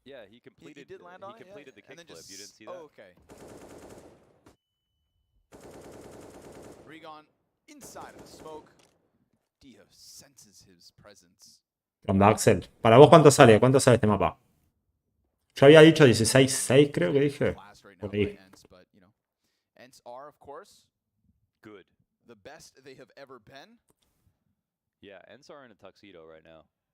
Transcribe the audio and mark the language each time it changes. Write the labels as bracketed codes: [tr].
[en] He completed the kickflip. You didn't see that? Okay. Regon inside of the smoke. Dio senses his presence. [es] Ronda Axel. ¿Para vos cuánto sale? ¿Cuánto sale este mapa? Yo había dicho 16-6, creo que dije. Por ahí. [en] ENCE are, of course, good. The best they have ever been. Yeah, ENCE are in a tuxedo right now.